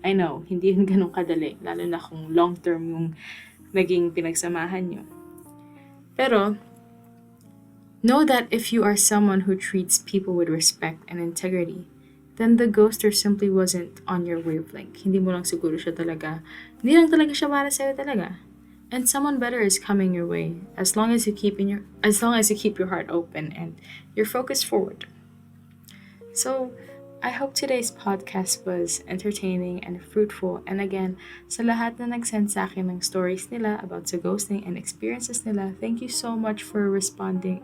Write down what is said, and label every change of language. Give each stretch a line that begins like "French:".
English: I know,
Filipino: hindi yun ganun kadali, lalo na kung long-term yung naging pinagsamahan nyo.
English: Pero, know that if you are someone who treats people with respect and integrity, then the ghoster simply wasn't on your wavelength.
Filipino: Hindi mo lang siguro siya talaga, hindi lang talaga siya para sa'yo talaga.
English: And someone better is coming your way as long as you keep your heart open and your focus forward. So, I hope today's podcast was entertaining and fruitful.
Filipino: And again, sa lahat na nag-send sa akin ng stories nila about sa ghosting and experiences nila,
English: thank you so much for responding.